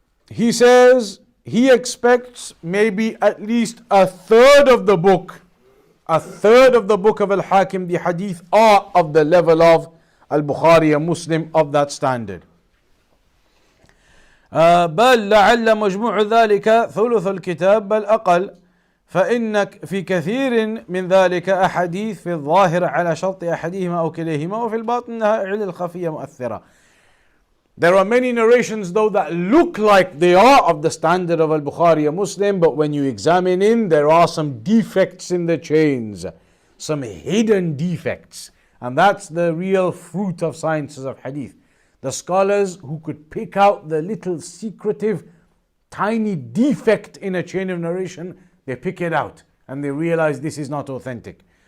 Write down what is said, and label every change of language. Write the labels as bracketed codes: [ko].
[en] He says he expects maybe at least a third of the book of Al-Hakim, the hadith, are of the level of Al-Bukhari and Muslim, of that standard. [ar] بل لعل مجموع ذلك ثلث الكتاب بل أقل فإن في كثير من ذلك أحاديث في الظاهر على شرط أحدهما أو كليهما وفي الباطن أنها علل خفية مؤثرة. [en] There are many narrations though that look like they are of the standard of Al-Bukhari and Muslim, but when you examine in, there are some defects in the chains, some hidden defects. And that's the real fruit of sciences of hadith. The scholars who could pick out the little secretive, tiny defect in a chain of narration, they pick it out and they realize this is not authentic.